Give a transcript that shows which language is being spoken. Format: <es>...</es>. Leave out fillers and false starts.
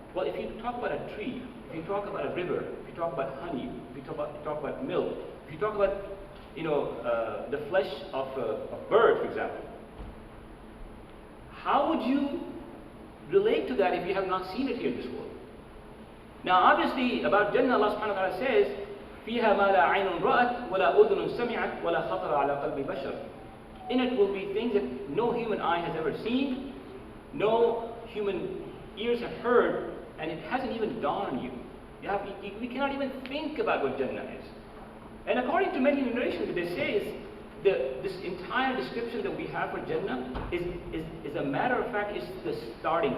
<en>Well, if you talk about a tree, if you talk about a river, if you talk about honey, if you talk about milk, if you talk about the flesh of a bird, for example, how would you relate to that if you have not seen it here in this world? Now, obviously, about Jannah, Allah subhanahu wa ta'ala says,</en> <ar>فِيهَا مَا لَا عَيْنٌ رَأَتْ وَلَا أُذُنٌ سَمِعَتْ وَلَا خَطَرَ عَلَى قَلْبِ بَشَرٍ.</ar> <en>In it will be things that no human eye has ever seen, no human ears have heard, and it hasn't even dawned on you. We cannot even think about what Jannah is. And according to many narrations, what they say is this entire description that we have for Jannah is a matter of fact, is the starting.</en>